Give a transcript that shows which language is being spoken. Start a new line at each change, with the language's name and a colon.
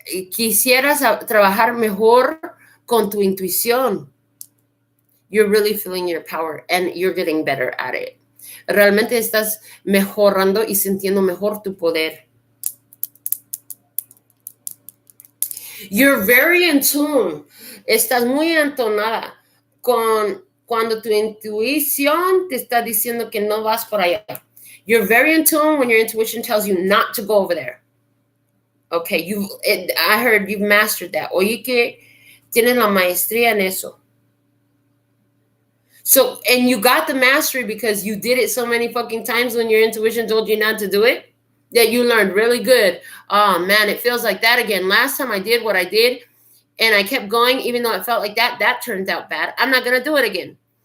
Spanish: Quisieras trabajar mejor con tu intuición.
English: You're really feeling your power and you're getting better at it.
Spanish: Realmente estás mejorando y sintiendo mejor tu poder.
English: You're very in tune.
Spanish: Estás muy entonada con cuando tu intuición te está diciendo que no vas por allá.
English: You're very in tune when your intuition tells you not to go over there. Okay, I heard you've mastered that.
Spanish: Oye que tienes la maestría en eso.
English: So, and you got the mastery because you did it so many fucking times when your intuition told you not to do it, that you learned really good. Oh man, it feels like that again. Last time I did what I did and I kept going, even though it felt like that turned out bad. I'm not going to do it again.